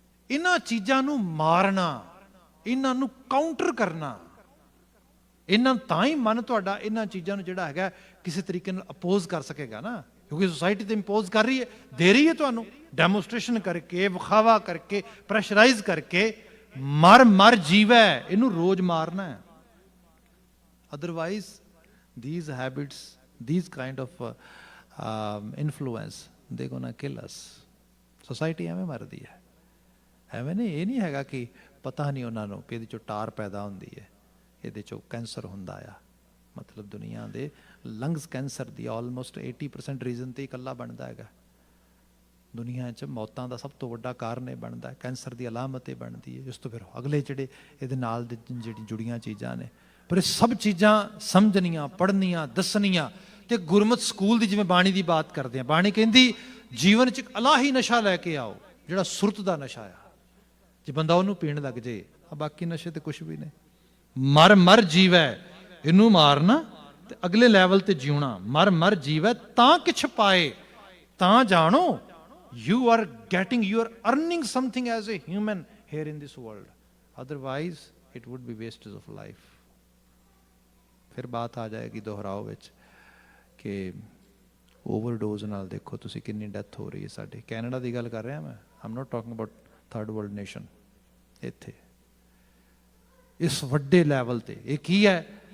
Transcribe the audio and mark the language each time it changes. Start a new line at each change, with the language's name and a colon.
Punjabi: ਇਹਨਾਂ ਚੀਜ਼ਾਂ ਨੂੰ ਮਾਰਨਾ, ਇਹਨਾਂ ਨੂੰ ਕਾਊਂਟਰ ਕਰਨਾ, ਇਹਨਾਂ ਤਾਂ ਹੀ ਮਨ ਤੁਹਾਡਾ ਇਹਨਾਂ ਚੀਜ਼ਾਂ ਨੂੰ ਜਿਹੜਾ ਹੈਗਾ ਕਿਸੇ ਤਰੀਕੇ ਨਾਲ ਅਪੋਜ਼ ਕਰ ਸਕੇਗਾ ਨਾ, ਕਿਉਂਕਿ ਸੋਸਾਇਟੀ ਤੇ ਇੰਪੋਜ਼ ਕਰ ਰਹੀ ਹੈ, ਦੇ ਰਹੀ ਹੈ ਤੁਹਾਨੂੰ, ਡੈਮੋਸਟ੍ਰੇਸ਼ਨ ਕਰਕੇ, ਵਿਖਾਵਾ ਕਰਕੇ, ਪ੍ਰੈਸ਼ਰਾਈਜ਼ ਕਰਕੇ। ਮਰ ਜੀਵੈ, ਇਹਨੂੰ ਰੋਜ਼ ਮਾਰਨਾ ਹੈ।
English: Otherwise these habits, these kind of influence, they gonna kill us.
Punjabi: Society ਐਵੇਂ ਮਰਦੀ ਹੈ, ਐਵੇਂ ਨਹੀਂ। ਇਹ ਨਹੀਂ ਹੈਗਾ ਕਿ ਪਤਾ ਨਹੀਂ ਉਹਨਾਂ ਨੂੰ ਕਿ ਇਹਦੇ 'ਚੋਂ ਟਾਰ ਪੈਦਾ ਹੁੰਦੀ ਹੈ, ਇਹਦੇ 'ਚੋਂ ਕੈਂਸਰ ਹੁੰਦਾ ਆ। ਮਤਲਬ ਦੁਨੀਆ ਦੇ ਲੰਗਸ ਕੈਂਸਰ ਦੀ ਆਲਮੋਸਟ 80% ਰੀਜ਼ਨ ਤੇ ਇਕੱਲਾ ਬਣਦਾ ਹੈਗਾ। ਦੁਨੀਆ 'ਚ ਮੌਤਾਂ ਦਾ ਸਭ ਤੋਂ ਵੱਡਾ ਕਾਰਨ ਇਹ ਬਣਦਾ, ਕੈਂਸਰ ਦੀ ਅਲਾਮਤ ਇਹ ਬਣਦੀ ਹੈ। ਇਸ ਤੋਂ ਫਿਰ ਅਗਲੇ ਜਿਹੜੇ ਇਹਦੇ ਨਾਲ ਦੇ ਜਿਹੜੀ ਜੁੜੀਆਂ ਚੀਜ਼ਾਂ ਨੇ, ਪਰ ਇਹ ਸਭ ਚੀਜ਼ਾਂ ਸਮਝਣੀਆਂ, ਪੜ੍ਹਨੀਆਂ, ਦੱਸਣੀਆਂ। ਤੇ ਗੁਰਮਤਿ ਸਕੂਲ ਦੀ ਜਿਵੇਂ ਬਾਣੀ ਦੀ ਬਾਤ ਕਰਦੇ ਹਾਂ, ਬਾਣੀ ਕਹਿੰਦੀ ਜੀਵਨ 'ਚ ਇੱਕ ਅਲਾਹੀ ਨਸ਼ਾ ਲੈ ਕੇ ਆਓ, ਜਿਹੜਾ ਸੁਰਤ ਦਾ ਨਸ਼ਾ ਆ। ਜੇ ਬੰਦਾ ਉਹਨੂੰ ਪੀਣ ਲੱਗ ਜੇ, ਬਾਕੀ ਨਸ਼ੇ ਤੇ ਕੁਛ ਵੀ ਨਹੀਂ। ਮਰ ਜੀਵੈ, ਇਹਨੂੰ ਮਾਰਨਾ ਤੇ ਅਗਲੇ ਲੈਵਲ ਤੇ ਜਿਉਣਾ। ਮਰ ਜੀਵੈ ਤਾਂ ਕਿਛ ਪਾਏ, ਤਾਂ ਜਾਣੋ
English: you are earning something as a human here in this world, otherwise it would be wastage of life.
Punjabi: ਫਿਰ ਬਾਤ ਆ ਜਾਏਗੀ ਦੁਹਰਾਓ ਵਿੱਚ ਕਿ ਓਵਰਡੋਜ਼ ਨਾਲ ਦੇਖੋ ਤੁਸੀਂ ਕਿੰਨੀ ਡੈਥ ਹੋ ਰਹੀ ਹੈ ਸਾਡੇ। ਕੈਨੇਡਾ ਦੀ ਗੱਲ ਕਰ ਰਿਹਾ ਮੈਂ,
English: I'm not talking about third world nation.
Punjabi: ਇੱਥੇ ਇਸ ਵੱਡੇ ਲੈਵਲ ਤੇ ਇਹ ਕੀ ਹੈ?